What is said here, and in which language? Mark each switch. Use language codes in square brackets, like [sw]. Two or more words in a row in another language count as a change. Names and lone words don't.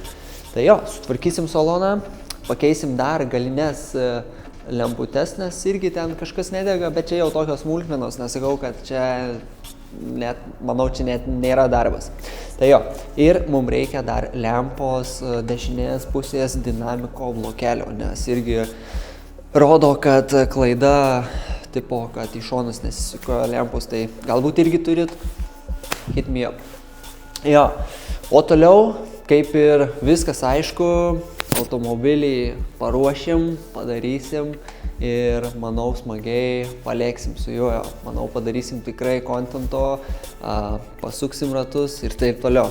[lt] Tai jo, sutvarkysim saloną. Pakeisim dar galines lemputes, nes irgi ten kažkas nedega, bet čia jau tokios smulkmenos, nesakau, kad čia net, manau, čia net nėra darbas. Tai jo, ir mums reikia dar lempos dešinės pusės dinamiko blokelio, nes irgi rodo, kad klaida, tipo, kad į šonus nesisuko lempos, tai galbūt irgi turit, [en] hit me up. [lt] Jo, o toliau, kaip ir viskas aišku, automobilį paruošim, padarysim ir, manau, smagiai palėksim su juo. Manau, padarysim tikrai kontento, pasuksim ratus ir taip toliau.